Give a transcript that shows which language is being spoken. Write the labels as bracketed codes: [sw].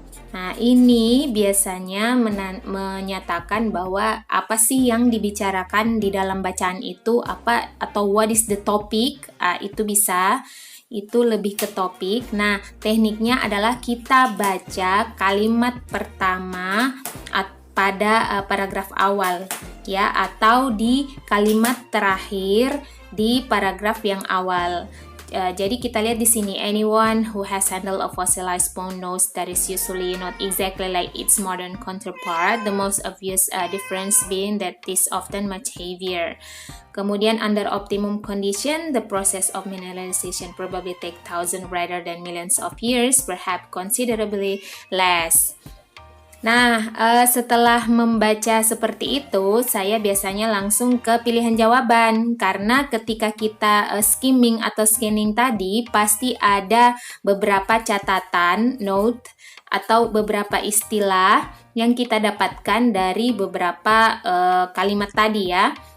[id] Nah, ini biasanya menyatakan bahwa apa sih yang dibicarakan di dalam bacaan itu, apa atau [en] what is the topic? [id] Itu bisa. Itu lebih ke topik. Nah, tekniknya adalah kita baca kalimat pertama pada paragraf awal ya, atau di kalimat terakhir di paragraf yang awal. Jadi kita lihat di sini, [en] anyone who has handled a fossilized bone knows that is usually not exactly like its modern counterpart, the most obvious difference being that it is often much heavier. [id] Kemudian [en] under optimum condition, the process of mineralization probably take thousands rather than millions of years, perhaps considerably less. [id] Nah, setelah membaca seperti itu, saya biasanya langsung ke pilihan jawaban. Karena ketika kita skimming atau scanning tadi, pasti ada beberapa catatan, note, atau beberapa istilah yang kita dapatkan dari beberapa kalimat tadi ya.